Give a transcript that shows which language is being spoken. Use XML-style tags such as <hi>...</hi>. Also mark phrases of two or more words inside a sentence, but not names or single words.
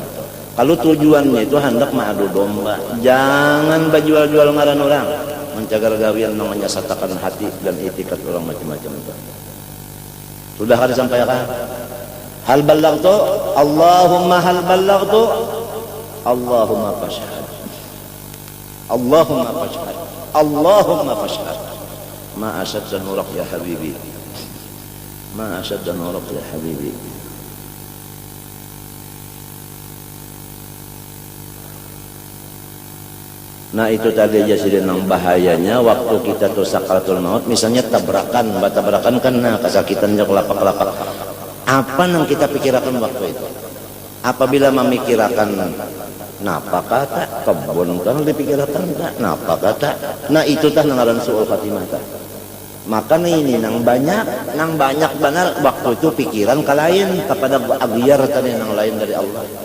<bjn>Kalau tujuannya itu hendak mengadu domba, jangan berjual-jual ngaran orang. Mencagar gawian namanya satakan hati dan itikat orang macam-macam itu. Sudah ada sampaikan?</bjn> <ar>هل بلغت? اللهم هل بلغت? اللهم فاشهد. اللهم فاشهد. اللهم فاشهد. ما أشد نورك يا حبيبي. ما أشد نورك يا حبيبي.</ar> <bjn>Nah itu tadi aja sih nang bahayanya waktu kita tuh sakaratul maut misalnya tabrakan kan nah kesakitannya kelapak-kelapak apa nang kita pikirkan waktu itu apabila memikirkan napa kata kebun kan dipikirkan tak napa kata nah itu tah nangaran suul khatimah tah maka ini nang banyak benar waktu itu pikiran ke lain kepada agyar tadi nang lain dari Allah.</bjn>